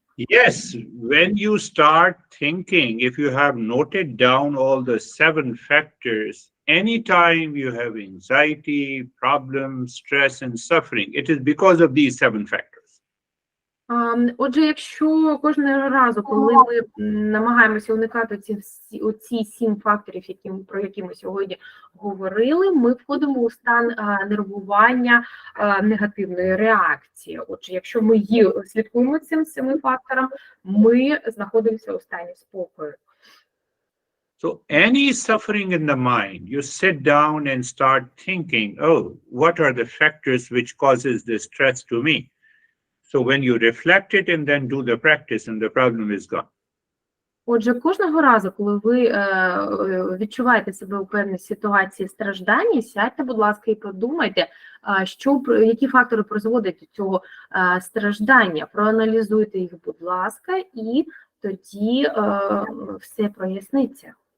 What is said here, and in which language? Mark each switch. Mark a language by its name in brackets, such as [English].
[English] Yes, when you start thinking, if you have noted down all the 7 factors, anytime you have anxiety, problems, stress, and suffering, it is because of these 7 factors. [Ukrainian] Отже, якщо кожного разу, коли ми намагаємося уникати оці 7 факторів, про які ми сьогодні говорили, ми входимо у стан нервування, негативної реакції. Отже, якщо ми слідкуємо цим 7 факторам, ми знаходимося у стані спокою. [English] So any suffering in the mind, you sit down and start thinking, oh, what are the factors which causes this stress to me? So when you reflect it and then do the practice, and the problem is gone. [Ukrainian] Отже, кожного разу, коли ви відчуваєте себе у певній ситуації страждання, сядьте, будь ласка, і подумайте, які фактори призводять до цього страждання. Проаналізуйте їх, будь ласка, і тоді все проясниться.